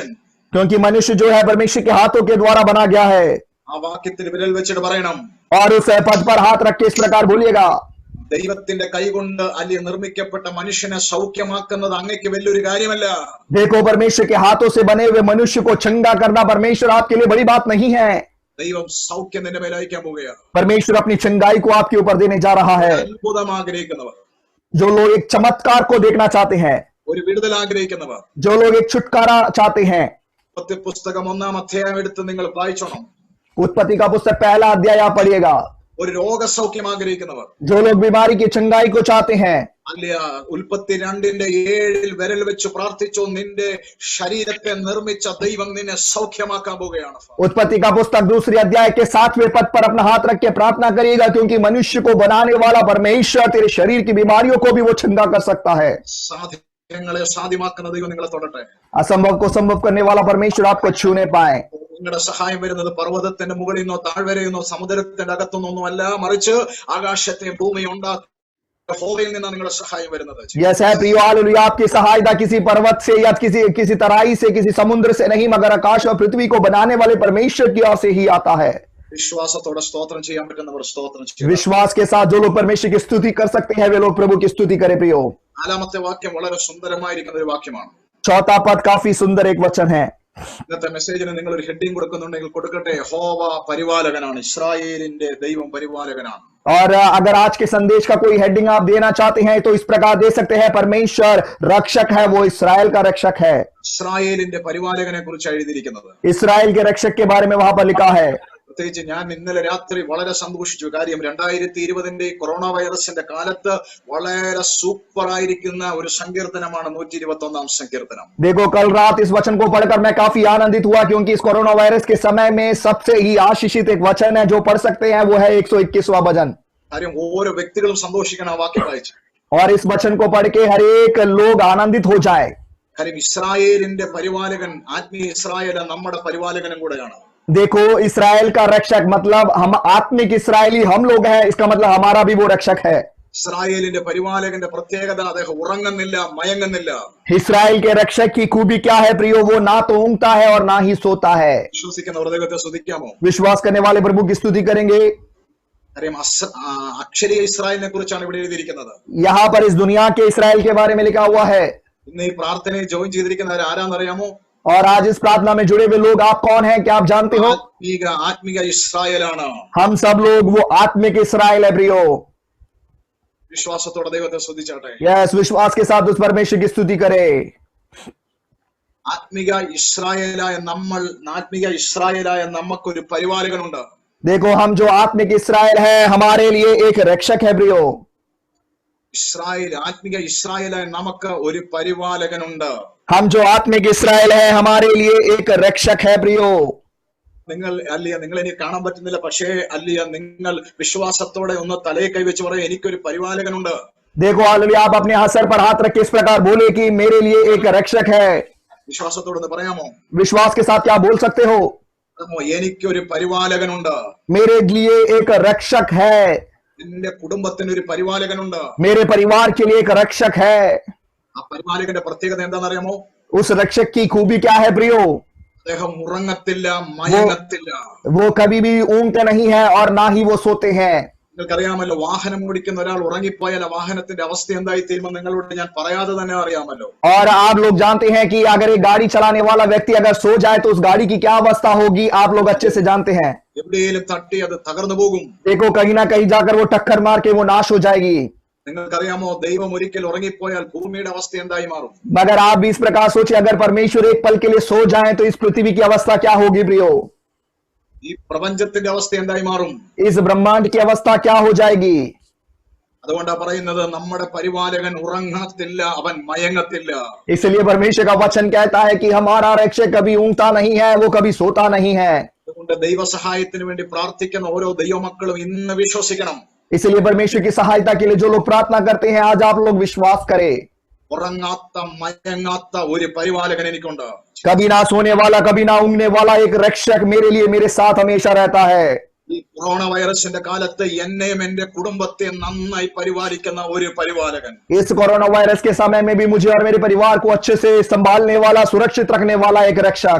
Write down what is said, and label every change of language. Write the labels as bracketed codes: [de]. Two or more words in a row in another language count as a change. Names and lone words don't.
[hi] क्योंकि मनुष्य जो है परमेश्वर के हाथों के द्वारा बना गया है. [ml] ആ വാക്യത്തിൽ വിരൽ വെച്ചിട്ട് പറയണം, [hi] और उस पद पर हाथ रख के इस प्रकार बोलिएगा, [ml] ദൈവത്തിന്റെ കൈകൊണ്ട് അല്ലെങ്കിൽ നിർമ്മിക്കപ്പെട്ട മനുഷ്യനെ സൗഖ്യമാക്കുന്നത് അങ്ങേക്ക് വലിയൊരു കാര്യമല്ല. [hi] देखो परमेश्वर के हाथों से बने हुए मनुष्य को चंगा करना परमेश्वर आपके लिए बड़ी बात नहीं है. [ml] ദൈവം സൗഖ്യം നിന്റെ മേൽ അയക്കാൻ പോവുകയാണ്. [hi] परमेश्वर अपनी चंगाई को आपके ऊपर देने जा रहा है. [ml] അത്ഭുതം ആഗ്രഹിക്കുന്നവർ, [hi] जो लोग एक चमत्कार को देखना चाहते हैं, [ml] ഒരു വിടുതൽ ആഗ്രഹിക്കുന്നവർ, [hi] जो लोग एक छुटकारा चाहते हैं, [ml] ഉൽപ്പത്തി പുസ്തകം 1-ാം അധ്യായം എടുത്ത് നിങ്ങൾ വായിച്ചോണം. [hi] उत्पत्ति का पुस्तक 1 अध्याय आप पढ़िएगा. [ml] ഒരു രോഗസൗഖ്യം ആഗ്രഹിക്കുന്നവർ, [hi] जो लोग बीमारी की चंगाई को चाहते हैं, [ml] അല്ല ഉൽപ്പത്തി 2:7 വിരൽ വെച്ച് പ്രാർത്ഥിച്ചു, നിന്റെ ശരീരത്തെ നിർമ്മിച്ച ദൈവം നിന്നെ സൗഖ്യമാക്കാൻ പോവുകയാണ്. [hi] उत्पत्ति का पुस्तक 2 अध्याय के 7वें पद पर अपना हाथ रख के प्रार्थना करिएगा, क्योंकि मनुष्य को बनाने वाला परमेश्वर तेरे शरीर की बीमारियों को भी वो चंगा कर सकता है. [ml] സാധ്യങ്ങളെ സാധ്യമാക്കുന്ന ദൈവം നിങ്ങളെ തൊടട്ടെ. [hi] असंभव को संभव करने वाला परमेश्वर आपको छूने पाए. [ml] നിങ്ങളുടെ സഹായം വരുന്നത് പർവ്വതത്തിന്റെ മുകളിൽ നിന്നോ താഴ്വരയിൽ സമുദ്രത്തിന്റെ അകത്തുനിന്നൊന്നും അല്ല, മറിച്ച് ആകാശത്തെ ഭൂമി ഉണ്ടാക്കി യഹോവയിൽ നിന്നാണ് നിങ്ങളുടെ സഹായം വരുന്നത്. [hi] यस है प्रियो, हालेलुया. आपकी सहायता किसी पर्वत से या किसी तराई से, किसी समुद्र से नहीं, मगर आकाश और पृथ्वी को बनाने वाले परमेश्वर की ओर से ही आता है. [ml] വിശ്വാസത്തോടെ സ്തോത്രം ചെയ്യാൻ പറ്റുന്നവർ സ്തോത്രം ചെയ്യും. [hi] विश्वास के साथ जो लोग परमेश्वर की स्तुति कर सकते हैं वे लोग प्रभु की स्तुति करें. प्रियो, [ml] 4-ാമത്തെ വാക്യം വളരെ സുന്ദരമായിരിക്കുന്ന ഒരു വാക്യമാണ്. [hi] 4वां पद काफी सुंदर एक वचन है. [ml] ഇന്നത്തെ മെസ്സേജിന് നിങ്ങൾ ഒരു ഹെഡിങ് കൊടുക്കുന്നുണ്ടെങ്കിൽ കൊടുക്കട്ടെ, യഹോവ പരിപാലകനാണ്, ഇസ്രായേലിന്റെ ദൈവം പരിപാലകനാണ്. [hi] और अगर आज के संदेश का कोई हेडिंग आप देना चाहते हैं तो इस प्रकार दे सकते हैं, परमेश्वर रक्षक है, वो इस्राएल का रक्षक है. [ml] ഇസ്രായേലിന്റെ പരിപാലകനെ കുറിച്ച് എഴുതിയിരിക്കുന്നത്. [hi] इस्राएल के रक्षक के बारे में वहां पर लिखा है. [ml] പ്രത്യേകിച്ച് ഞാൻ ഇന്നലെ രാത്രി വളരെ സന്തോഷിച്ചു. കാര്യം 2020 കൊറോണ വൈറസിന്റെ കാലത്ത് വളരെ സൂപ്പർ ആയിരിക്കുന്ന ഒരു സങ്കീർത്തനമാണ് 121-ാം സങ്കീർത്തനം. [hi] देखो, कल रात इस वचन को पढ़कर मैं काफी आनंदित हुआ, क्योंकि इस कोरोना वायरस के समय में सबसे ही आशीषित एक वचन है जो पढ़ सकते हैं, वो है 121वां भजन. [ml] കാര്യം ഓരോ വ്യക്തികളും സന്തോഷിക്കണം ആ വാക്യം വായിച്ച്. [hi] और इस वचन को पढ़ के हर एक लोग आनंदित हो जाए. [ml] കാര്യം ഇസ്രായേലിന്റെ പരിപാലകൻ, ആത്മീയ ഇസ്രായേൽ നമ്മുടെ പരിപാലകനും കൂടെയാണ്. [hi] देखो, इस्राएल का रक्षक मतलब हम आत्मिक इसराइली हम लोग हैं, इसका मतलब हमारा भी वो रक्षक है. [ml] ഇസ്രായേലിന്റെ പരിപാലകന്റെ പ്രത്യേകത, അദ്ദേഹം ഉറങ്ങുന്നില്ല, മയങ്ങുന്നില്ല. [hi] इस्राएल के रक्षक की खूबी क्या है प्रियो? वो ना तो ऊँगता है और ना ही सोता है. [ml] വിശ്വസിക്കുന്നവർ ദൈവത്തെ സ്തുതിക്കാമോ? [hi] विश्वास करने वाले प्रभु की स्तुति करेंगे. [ml] കാര്യം അക്ഷരീയ ഇസ്രായേലിനെ കുറിച്ചാണ് ഇവിടെ എഴുതിയിരിക്കുന്നത്. [hi] यहाँ पर इस दुनिया के इस्राएल के बारे में लिखा हुआ है. [ml] ഇന്ന് ഈ പ്രാർത്ഥനയിൽ ജോയിൻ ചെയ്തിരിക്കുന്നവർ ആരാന്നറിയാമോ? [hi] और आज इस प्रार्थना में जुड़े हुए लोग आप कौन हैं, क्या आप जानते हो? [ml] ആത്മിക ഇസ്രായേലാണ്. [hi] हम सब लोग वो आत्मिक इस्राएल है. प्रियो, [ml] വിശ്വാസത്തോടെ ദൈവത്തെ സ്തുതിച്ചാട്ടെ. [hi] यस, विश्वास के साथ उस परमेश्वर की स्तुति करे. [ml] ആത്മിക ഇസ്രായേലായ നമുക്കൊരു പരിപാലകനുണ്ട്. [hi] देखो, हम जो आत्मिक इस्राएल है हमारे लिए एक रक्षक है. प्रियो, [ml] ആത്മിക ഇസ്രായേലായ നമുക്ക് ഒരു പരിപാലകനുണ്ട്. [hi] हम जो आत्मिक इस्राएल है हमारे लिए एक रक्षक है. प्रियो, [ml] നിങ്ങൾ എനിക്ക് കാണാൻ പറ്റുന്നില്ല, പക്ഷേ നിങ്ങൾ വിശ്വാസത്തോടെ ഒന്ന് തലയെ കൈവച്ച് പറയും, എനിക്കൊരു പരിപാലകനുണ്ട്. [hi] देखो, हालेलुया, आप अपने सर पर हाथ रख के इस प्रकार बोले कि मेरे लिए एक रक्षक है. [ml] വിശ്വാസത്തോടെ ഒന്ന് പറയാമോ? [hi] विश्वास के साथ क्या बोल सकते हो? [ml] എനിക്കൊരു പരിപാലകനുണ്ട്. [hi] मेरे लिए एक रक्षक है. [ml] എന്റെ കുടുംബത്തിന് ഒരു പരിപാലകനുണ്ട്. [hi] मेरे परिवार के लिए एक रक्षक है. [ml] ആ പരിപാലകന്റെ പ്രത്യേകത എന്താണെന്നറിയാമോ? [hi] उस रक्षक की खूबी क्या है प्रियो? [ml] അദ്ദേഹം ഉറങ്ങത്തില്ല, മയങ്ങത്തില്ല. [hi] वो कभी भी ऊँगते नहीं है और ना ही वो सोते हैं. [ml] നിങ്ങൾക്കറിയാമല്ലോ, വാഹനം ഓടിക്കുന്ന ഒരാൾ ഉറങ്ങിപ്പോയാൽ ആ വാഹനത്തിന്റെ അവസ്ഥ എന്തായി തീരുമെന്ന് നിങ്ങളോട് ഞാൻ പറയാതെ തന്നെ അറിയാമല്ലോ. [hi] और आप लोग जानते हैं कि अगर एक गाड़ी चलाने वाला व्यक्ति अगर सो जाए तो उस गाड़ी की क्या अवस्था होगी, आप लोग अच्छे से जानते हैं. [ml] എവിടെയെങ്കിലും തട്ടി അത് തകർന്നു പോകും. [hi] देखो कहीं ना कहीं जाकर वो टक्कर मार के वो नाश हो जाएगी। [ml] നിങ്ങൾക്കറിയാമോ, ദൈവം ഒരിക്കൽ ഉറങ്ങിപ്പോയാൽ ഭൂമിയുടെ അവസ്ഥ എന്തായി മാറും? [hi] मगर आप भी इस प्रकार सोचिए, अगर परमेश्वर एक पल के लिए सो जाए तो इस पृथ्वी की अवस्था क्या होगी प्रियो? [ml] ഈ പ്രപഞ്ചത്തിന്റെ അവസ്ഥ എന്തായി മാറും? [hi] इस ब्रह्मांड की अवस्था क्या हो जाएगी? [ml] അതുകൊണ്ടാ പറയുന്നത്, നമ്മുടെ പരിപാലകൻ ഉറങ്ങത്തില്ല, അവൻ മയങ്ങത്തില്ല. [hi] इसलिए परमेश्वर का वचन कहता है कि हमारा रक्षक कभी ऊँगता नहीं है, वो कभी सोता नहीं है। [ml] അതുകൊണ്ട് ദൈവസഹായത്തിന് വേണ്ടി പ്രാർത്ഥിക്കുന്ന ഓരോ ദൈവമക്കളും ഇന്ന് വിശ്വസിക്കണം. [hi] इसलिए परमेश्वर की सहायता के लिए जो लोग प्रार्थना करते हैं, आज आप लोग विश्वास करें, [ml] ഉറങ്ങാത്ത മയങ്ങാത്ത ഒരു പരിപാലകൻ എനിക്കുണ്ട്. [hi] कभी ना सोने वाला कभी ना ऊँगने वाला एक रक्षक मेरे लिए मेरे साथ हमेशा रहता है। [ml] ഈ കൊറോണ വൈറസിന്റെ കാലത്ത് എന്നെയും എന്റെ കുടുംബത്തെ നന്നായി പരിപാലിക്കുന്ന ഒരു പരിപാലകൻ. [hi] इस कोरोना वायरस के समय में भी मुझे और मेरे परिवार को अच्छे से संभालने वाला, सुरक्षित रखने वाला एक रक्षक।